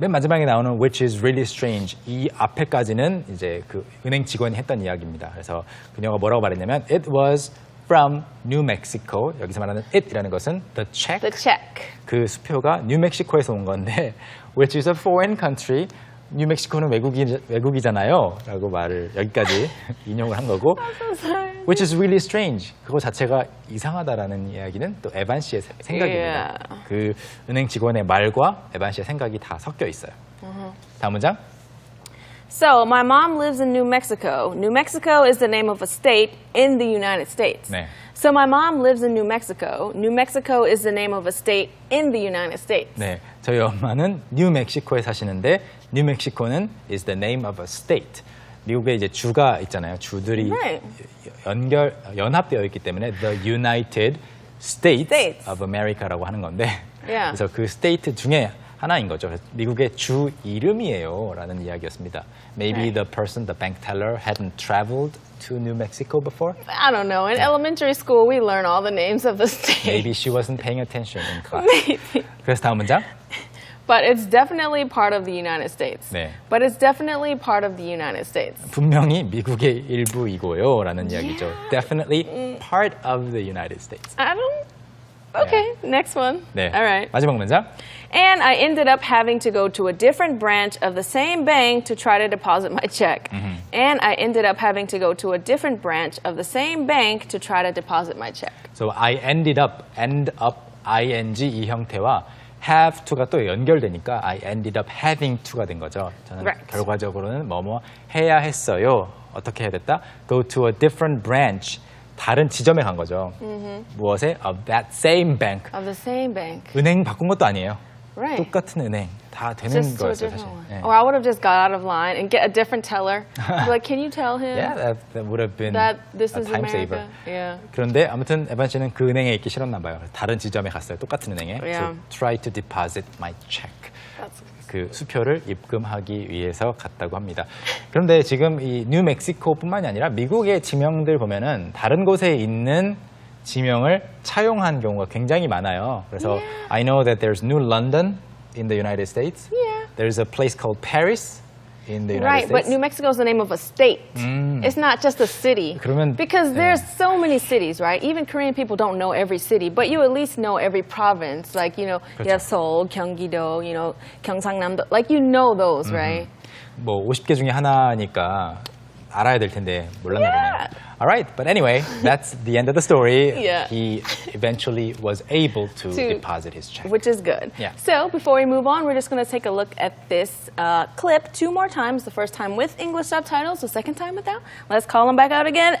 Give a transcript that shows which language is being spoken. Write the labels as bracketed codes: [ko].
[ko] 맨 마지막에 나오는 [en] which is really strange [ko] 이 앞에까지는 이제 그 은행 직원이 했던 이야기입니다. 그래서 그녀가 뭐라고 말했냐면 [en] it was from New Mexico. [ko] 여기서 말하는 it이라는 것은 [en] the check. The check. [ko] 그 수표가 뉴멕시코에서 온 건데 [en] which is a foreign country. [ko] 뉴멕시코는 외국이잖아요. 라고 말을 여기까지 인용을 한 거고 [en] which is really strange. [ko] 그거 자체가 이상하다라는 이야기는 또 에반 씨의 생각입니다. [en] Yeah. [ko] 그 은행 직원의 말과 에반 씨의 생각이 다 섞여 있어요. 다음 문장. [en] So, my mom lives in New Mexico. New Mexico is the name of a state in the United States. [ko] 네. [en] So, my mom lives in New Mexico. New Mexico is the name of a state in the United States. [ko] 네, 저희 엄마는 뉴멕시코에 사시는데 뉴멕시코는 [en] is the name of a state. [ko] 미국에 이제 주가 있잖아요. 주들이 [en] Right. [ko] 연합되어 있기 때문에 [en] the United States, States. of America [ko] 라고 하는 건데 [en] Yeah. [ko] 그래서 그 스테이트 중에 하나인 거죠. 그래서 미국의 주 이름이에요라는 이야기였습니다. [en] Maybe Right. the person, the bank teller, hadn't traveled to New Mexico before. I don't know. In elementary school, we learn all the names of the states. Maybe she wasn't paying attention in class. Maybe. [ko] 그래서 다음 문장. [en] But it's definitely part of the United States. [ko] 네. [en] But it's definitely part of the United States. [ko] 분명히 미국의 일부이고요라는 이야기죠. [en] Definitely part of the United States. I don't. Okay, next one. [ko] 네. [en] All right. [ko] 마지막 문장. [en] And I ended up having to go to a different branch of the same bank to try to deposit my check. And I ended up having to go to a different branch of the same bank to try to deposit my check. So I ended up, end up, ing [ko] 이 형태와 [en] have to가 [ko] 또 연결되니까 [en] I ended up having to가 [ko] 된 거죠. 저는 [en] Right. [ko] 결과적으로는 뭐뭐 해야 했어요. 어떻게 해야 됐다? [en] Go to a different branch. [ko] 다른 지점에 간 거죠. 무엇에? [en] Of that same bank. Of the same bank. [ko] 은행 바꾼 것도 아니에요. [en] Right. [ko] 똑같은 은행 다 되는 [en] Just to a [ko] 거였어요, [en] different [ko] 사실. [en] one. [ko] 네. [en] Or I would have just got out of line and get a different teller. Be like, can you tell him Yeah, that would have been that this a is time America? saver. Yeah. [ko] 그런데 아무튼 에반 씨는 그 은행에 있기 싫었나 봐요. 다른 지점에 갔어요. 똑같은 은행에. [en] Yeah. So try to deposit my check. That's [ko] 그 수표를 입금하기 위해서 갔다고 합니다. 그런데 지금 이 뉴멕시코뿐만이 아니라 미국의 지명들 보면은 다른 곳에 있는 지명을 차용한 경우가 굉장히 많아요. 그래서 [en] I know that there's New London in the United States. Yeah. There's a place called Paris in the United right, but States. New Mexico is the name of a state. It's not just a city. [ko] 그러면- [en] because there's so many cities, right? Even Korean people don't know every city, but you at least know every province. Like, you have Seoul, Gyeonggi-do, Gyeongsang-namdo. Like, you know those, right? [ko] 뭐 50개 중에 하나니까 알아야 될 텐데 몰랐나 [en] Yeah. [ko] 보네요. [en] Alright, but anyway, that's the end of the story. Yeah. He eventually was able to To- deposit his check. Which is good. Yeah. So before we move on, we're just going to take a look at this clip 2 more times. The first time with English subtitles, the second time without. Let's call him back out again.